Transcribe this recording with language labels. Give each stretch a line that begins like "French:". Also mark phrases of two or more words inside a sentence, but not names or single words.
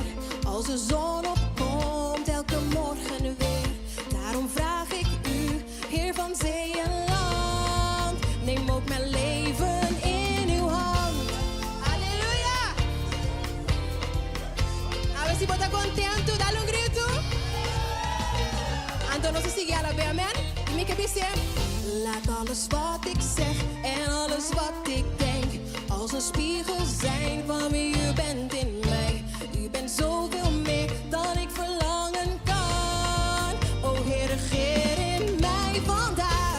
Dutch: Als de zon opkomt elke morgen weer. Daarom vraag ik u, Heer van zee en land. Neem ook mijn leven in uw hand. Halleluja!
Spanish: A ver si está contento, dale un grito. Entonces sigue a la vez, amen. Y mi que dice,
Dutch: laat alles wat ik zeg en alles wat ik denk als een spiegel zijn van wie u bent in mij. U bent zoveel meer dan ik verlangen kan. O Heer, regeer in mij vandaag.